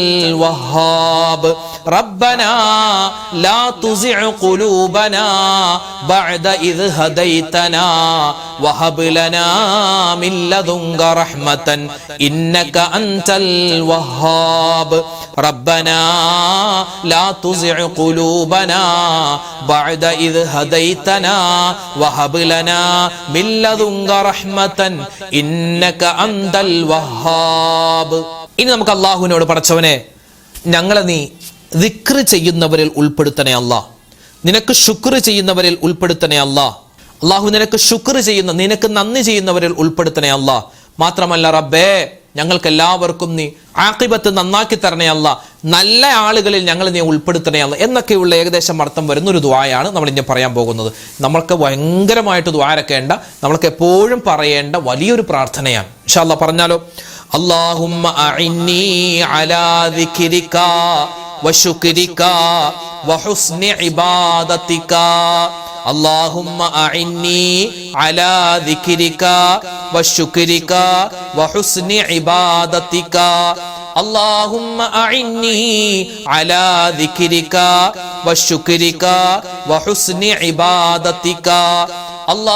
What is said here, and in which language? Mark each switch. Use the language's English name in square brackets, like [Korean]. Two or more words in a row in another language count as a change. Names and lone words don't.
[Arabic] الوهاب ربنا لا تزغ قلوبنا بعد إذ هديتنا وهب لنا من لدنك رحمة إنك أنت الوهاب ربنا لا تزغ قلوبنا بعد إذ هديتنا وهب لنا من لدنك رحمة إنك أنت الوهاب [Malayalam] ഇനി നമുക്ക് അല്ലാഹുവിനോട് പടച്ചവനെ ഞങ്ങളെ നീ ദിക്ർ ചെയ്യുന്നവരിൽ ഉൾപ്പെടുത്തണേ അല്ലാഹ്, നിനക്ക് ശുക്ർ ചെയ്യുന്നവരിൽ ഉൾപ്പെടുത്തണേ അല്ലാഹ്. അല്ലാഹു നിനക്ക് ശുക്ർ ചെയ്യുന്ന, നിനക്ക് നന്ദി ചെയ്യുന്നവരിൽ ഉൾപ്പെടുത്തണേ അല്ലാഹ്. മാത്രമല്ല റബ്ബേ, ഞങ്ങൾക്ക് എല്ലാവർക്കും നീ ആഖിബത്ത് നന്നാക്കി തരണേ അല്ലാഹ്, നല്ല ആളുകളിൽ ഞങ്ങൾ നീ ഉൾപ്പെടുത്തണേ അല്ലാഹ് എന്നൊക്കെയുള്ള ഏകദേശം അർത്ഥം വരുന്ന ഒരു ദുആയാണ് നമ്മൾ ഇനി പറയാൻ പോകുന്നത്. നമ്മൾക്ക് ഭയങ്കരമായിട്ട് ദുആരക്കേണ്ട, നമ്മൾക്ക് എപ്പോഴും പറയേണ്ട വലിയൊരു പ്രാർത്ഥനയാണ്. [Arabic] إن شاء الله [Malayalam] പറഞ്ഞാലോ? [Arabic] اللهم أعني على ذكرك وشكرك وحسن عبادتك. اللهم أعني على ذكرك وشكرك وحسن عبادتك. اللهم أعني على ذكرك وشكرك وحسن عبادتك.